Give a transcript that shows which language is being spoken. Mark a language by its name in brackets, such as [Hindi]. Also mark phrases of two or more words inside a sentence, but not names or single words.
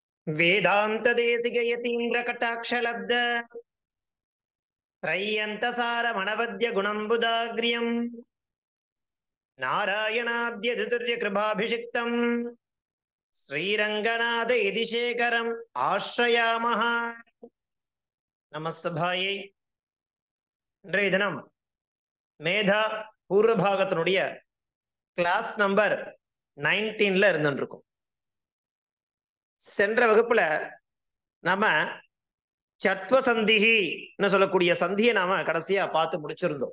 [Sanskrit] वेदांत देशिक यतीन्द्र कटाक्षलब्ध त्रय्यन्तसार मनवद्य गुणंबुदाग्र्यम् नारायणाद्य दुर्य कृपाभिषिक्तम् श्रीरंगनाथ यदिशेखरम् आश्रयामः. நமஸ்தபாயை. [Tamil] இன்றைய தினம் மேதா பூர்வ பாகத்தினுடைய [English] class number [Tamil] 19ல இருந்துருக்கும். சென்ற வகுப்புல நாம சத்வ சந்தின்னு சொல்லக்கூடிய சந்தியை நாம கடைசியா பார்த்து முடிச்சிருந்தோம்.